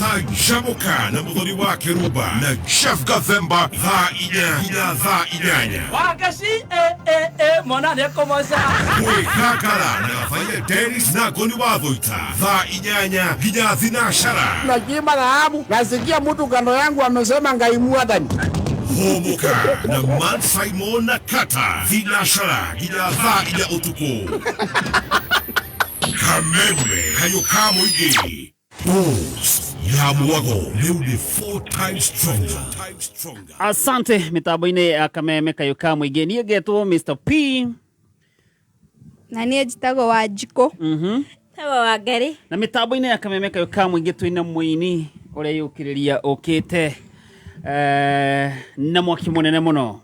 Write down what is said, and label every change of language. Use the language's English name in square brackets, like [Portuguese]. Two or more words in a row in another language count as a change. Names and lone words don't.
[Kikuyu] Canjamũka na Mũthoni wa Kĩrumba na Chef Gathemba thaa 4 nginya thaa 8. Wagaci mwana nĩekũmoca. Kwĩgangara na Gabaire Dennis na Ngoni wa Thũita thaa 8 nginya thinacara. [Swahili] Najiba dhahabu, nasikia mtu kando yangu amesema [Kikuyu] Ngai Mwathani. Homoka na Man Simon na Kata thinacara nginya thaa 4 ũtukũ. Kameme Kayũ ka Mũingĩ. Boost ya Mwago rĩu nĩ [English] 4 times stronger. [Kikuyu] Asante mitambo-inĩ ya Kameme Kayũ ka Mũingĩ. Niĩ ngetwo Mr. P. Na niĩ njĩtagwo Wanjikũ. Tawa Wangari. Na mitambo-inĩ ya Kameme Kayũ ka Mũingĩ twĩna mũini ũrĩa yũkĩrĩria ũkĩte na mwaki mũnene mũno.